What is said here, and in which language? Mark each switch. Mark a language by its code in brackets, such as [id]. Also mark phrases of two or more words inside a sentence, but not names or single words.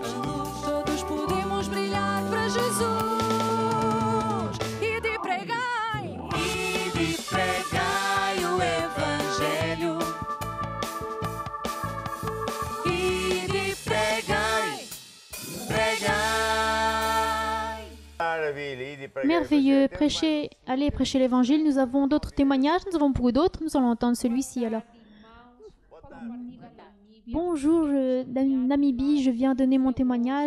[pt] Todos podemos brilhar para Jesus. E de pregai o evangelho. E de pregai. [fr] Merveilleux, allez prêcher l'évangile. Nous avons d'autres témoignages, nous avons beaucoup d'autres. Nous allons entendre celui-ci alors. Bonjour, Namibie, je viens donner mon témoignage.